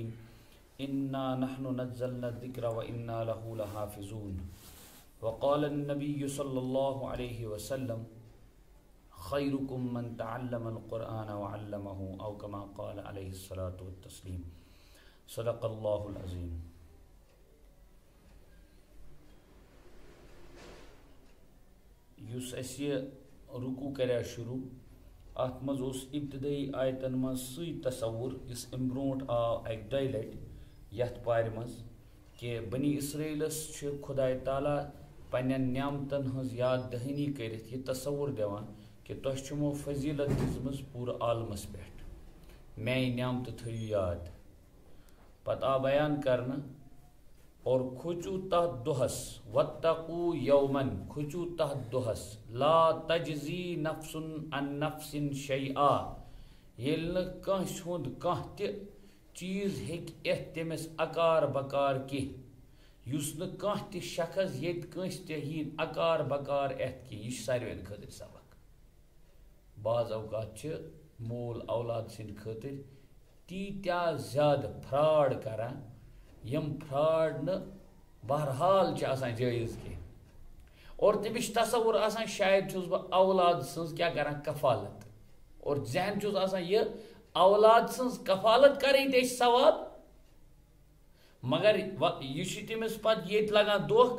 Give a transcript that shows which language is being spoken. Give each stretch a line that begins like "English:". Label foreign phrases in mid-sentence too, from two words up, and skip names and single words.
Arabic: إنا نحن نزلنا الذكر وإنا له لحافظون. وقال النبي صلى الله عليه وسلم: خيركم من تعلم القرآن وعلمه، أو كما قال عليه الصلاة والتسليم. صدق الله العظيم.
Kashmiri: یس اسی رکوع کریا شروع ات مز اس ابتدائی آیتن مز سی تصور اس امبروٹ آو ایک دۄیہِ لٹہِ یتھ پارِ مز کہ بنی اسرائیلس چھ خدائے تعالیٰ پنن نعمتن ہنز یاد دہانی کرت یہ تصور دیوان کہ تۄہہِ چھُمو فضیلت دِژمٕژ پوٗرٕ عالمس پٮ۪ٹھ، میانہِ نعمتہٕ تھٲیِو یاد. پتہٕ آو بیان کرنہٕ اور کھوچو تحت دہس
Arabic: واتقو یومن،
Kashmiri: کھوچو تحت دہس
Arabic: لا تجزی نفس عن نفس شیئا،
Kashmiri: ییٚلہِ نہٕ کٲنٛسہِ ہُنٛد کانٛہہ تہِ چیٖز ہیٚکہِ یِتھ تٔمِس اکار بکار کینٛہہ، یُس نہٕ کانٛہہ تہِ شخص ییٚتہِ کٲنٛسہِ تہِ یی اکار بکار یِتھ کینٛہہ. یہِ چھُ ساروِین خٲطرٕ سبق. بعض اوقات چھِ مول اولاد سٕنٛدِ خٲطرٕ تیٖتیٛاہ زیادٕ فراڈ کران یم فراڈ نہٕ بہرحال چھِ آسان جٲیز کینٛہہ، اور تٔمِس چھُ تصور آسان شاید چھُس بہٕ اولاد سٕنٛز کیٛاہ کران کفالت، اور ذہن چھُس آسان یہِ اولاد سٕنٛز کفالت کرٕنۍ تے چھِ ثواب، مگر یہِ چھُ تٔمِس پتہٕ ییٚتہِ لگان دھوکہٕ.